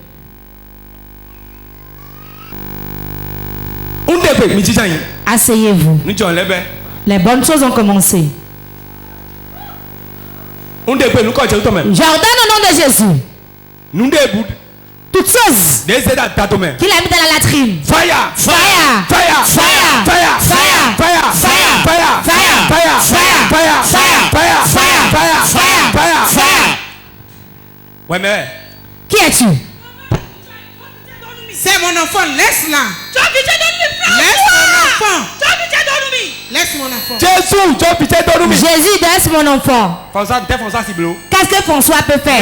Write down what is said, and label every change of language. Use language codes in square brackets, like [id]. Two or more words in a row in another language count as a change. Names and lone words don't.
[fr] Asseyez-vous. Les bonnes choses ont commencé. J'ordonne au nom de Jésus. Toutes choses qu'il a mis dans la latrine. [en] Fire! Fire! Fire! Fire! Fire! Fire! Fire! Fire! Fire! Fire! Fire! Fire! Fire! [fr] Ouais, mais. Qui es-tu? C'est mon enfant, laisse-la. Laisse mon enfant. Laisse mon enfant. Jésus, laisse mon enfant. Qu'est-ce que François peut faire?